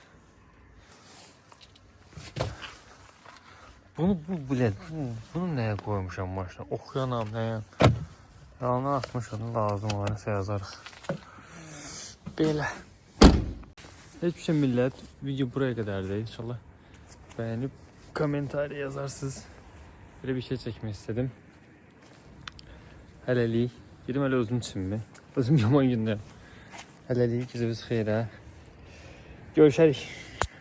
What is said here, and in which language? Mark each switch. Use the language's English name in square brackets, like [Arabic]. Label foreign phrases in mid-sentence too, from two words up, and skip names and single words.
[Azerbaijani] Bunu neye koymuşam maşına? Oxuyanam neye? Yalandan atmışam, lazım olanı yazarıq. Belə. [Turkish] Hiçbir şey millət, video buraya kadardı. İnşallah beğenip komentarı yazarsınız. Böyle bir şey çekmek istedim. [Azerbaijani] Hələlik. Dedim hələ özüm üçün mi? Özüm yaman gündə. Hələlik, üzünüz xeyrə. Görüşərik.